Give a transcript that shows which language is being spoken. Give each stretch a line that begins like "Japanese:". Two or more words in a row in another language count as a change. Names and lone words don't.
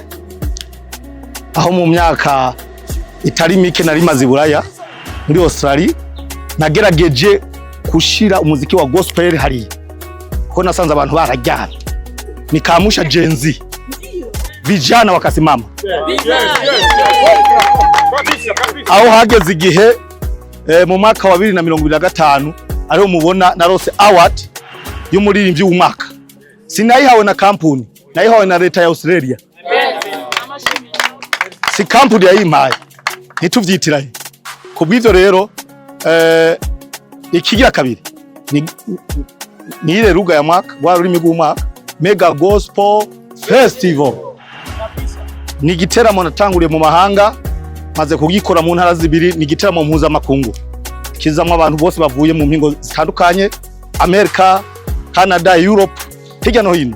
Rundi: Aho mu myaka itari mike nari maze Buraya muri Australia, nagerageje kushira umuziki wa gospel hariya kuko nasanze abantu barajyana,
Swahili: nikamusha Genzi vijana wakasimama.
Rundi: Aho hageze igihe mu mwaka wa 2025 ariho mubona narose award y'umuririmbyi w'umwaka. Sinayihawe na kampuni, nayihawe na leta ya Australia. Si kampuni yayimpaye, ntituvyitiranye. Kubw'ivyo rero ikigira kabiri ni ile ruga ya mwaka wa rurimi rw'umwaka, Mega Gospel Festival. Ni giteramo natanguriye mu mahanga, maze kugikora mu ntara zibiri. Ni giteramo mpuzamakungu kizamwe abantu bose bavuye mu mpingo zitandukanye, America, Canada, Europe, hirya no hino.